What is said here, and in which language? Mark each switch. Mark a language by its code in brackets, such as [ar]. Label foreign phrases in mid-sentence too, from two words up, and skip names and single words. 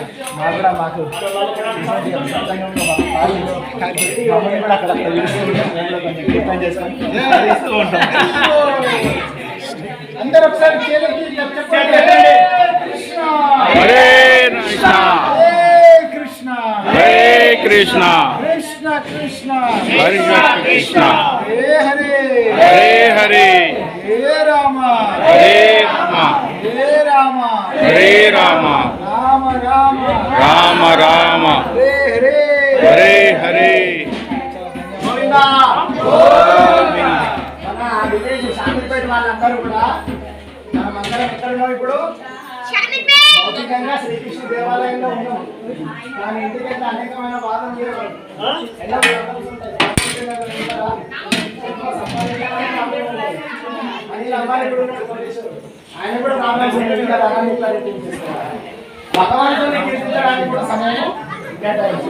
[te] మాకు కూడా మాకు మమ్మల్ని కూడా అక్కడ కొంచెం కీర్తన చేసుకొని ఉంటాం. అందరూ ఒకసారి హరే కృష్ణ హరే కృష్ణ కృష్ణ కృష్ణ హరే కృష్ణ హరే హరే హరే హరే హరే రామ హరే రామ హరే రామ హరే రామ రామ రామ రామ రామ హరే హరే హరే హరే. గోవిందా మన విలేజ్ శాంతిపేట వాళ్ళందరూ కూడా మనమందరం ఎక్కడ ఉన్నాం ఇప్పుడు? భౌతికంగా శ్రీకృష్ణ దేవాలయంలో ఉన్నాం. కానీ ఎందుకంటే అనేకమైన వాదన ఆయన కూడా భగవంతుని కీర్తించడానికి కూడా సమయం కేటాయించాలి.